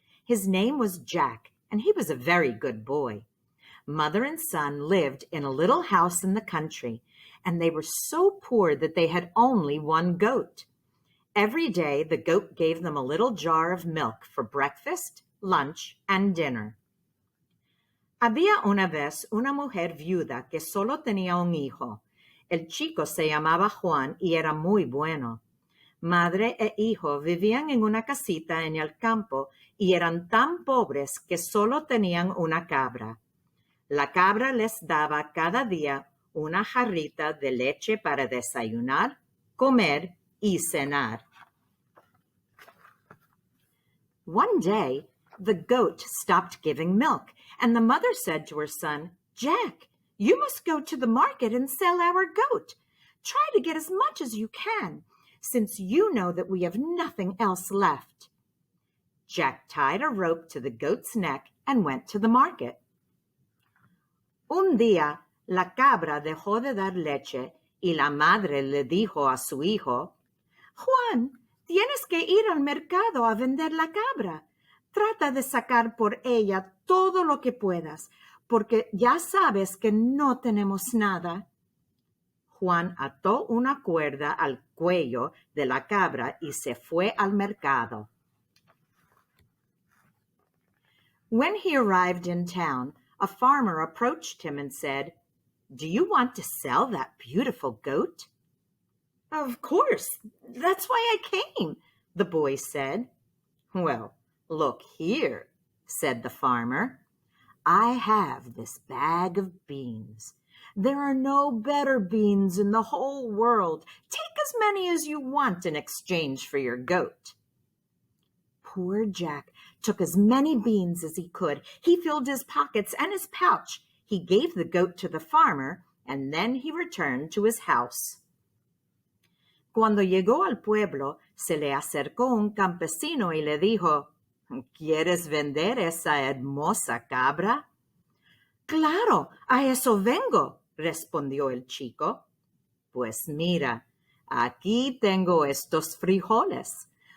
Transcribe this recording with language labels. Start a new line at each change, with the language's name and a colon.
English: His name was Jack, and he was a very good boy. Mother and son lived in a little house in the country, and they were so poor that they had only one goat. Every day, the goat gave them a little jar of milk for breakfast, lunch, and dinner.
Spanish: Había una vez una mujer viuda que solo tenía un hijo. El chico se llamaba Juan y era muy bueno. Madre e hijo vivían en una casita en el campo y eran tan pobres que solo tenían una cabra. La cabra les daba cada día una jarrita de leche para desayunar, comer y cenar.
English: One day, the goat stopped giving milk, and the mother said to her son, "Jack, you must go to the market and sell our goat. Try to get as much as you can, since you know that we have nothing else left." Jack tied a rope to the goat's neck and went to the market.
Spanish: Un día, la cabra dejó de dar leche y la madre le dijo a su hijo, "Juan, tienes que ir al mercado a vender la cabra. Trata de sacar por ella todo lo que puedas, porque ya sabes que no tenemos nada." Juan ató una cuerda al cuello de la cabra y se fue al mercado.
English: When he arrived in town, a farmer approached him and said, "Do you want to sell that beautiful goat?" "Of course, that's why I came," the boy said. "Well, look here," said the farmer. "I have this bag of beans. There are no better beans in the whole world. Take as many as you want in exchange for your goat." Poor Jack took as many beans as he could. He filled his pockets and his pouch. He gave the goat to the farmer, and then he returned to his house.
Spanish: Cuando llegó al pueblo, se le acercó un campesino y le dijo, "¿Quieres vender esa hermosa cabra?" "Claro, a eso vengo", respondió el chico. "Pues mira, aquí tengo estos frijoles.